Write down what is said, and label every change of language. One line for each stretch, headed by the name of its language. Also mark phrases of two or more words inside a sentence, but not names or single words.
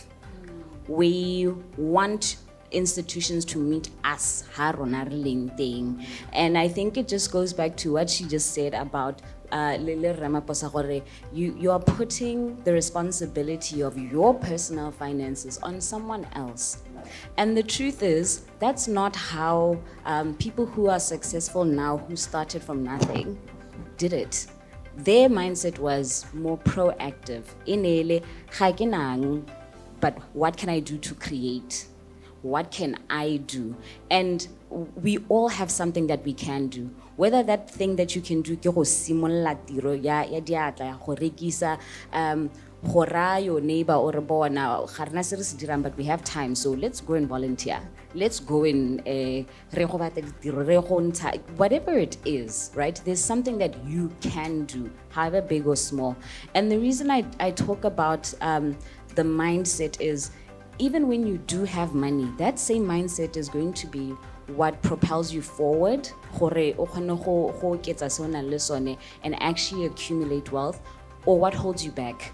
English: We want institutions to meet us, and I think it just goes back to what she just said about Lele Ramaphosa gore you are putting the responsibility of your personal finances on someone else. And the truth is, that's not how people who are successful now, who started from nothing, did it. Their mindset was more proactive.
Tswana: Inele, ga ke nang,
English: but what can I do to create? What can I do? And we all have something that we can do. Whether that thing that you can do
Tswana: ke go simolla tiro ya diatla ya go rekisa go raya
English: your neighbor or
Tswana: bona ga rena se re se dirang,
English: but we have time, so let's go and volunteer. Let's go and
Tswana: re go batla ditiro, re go ntsha,
English: whatever it is, right? There's something that you can do, however big or small. And the reason I talk about the mindset is, even when you do have money, that same mindset is going to be what propels you forward and actually accumulate wealth, or what holds you back.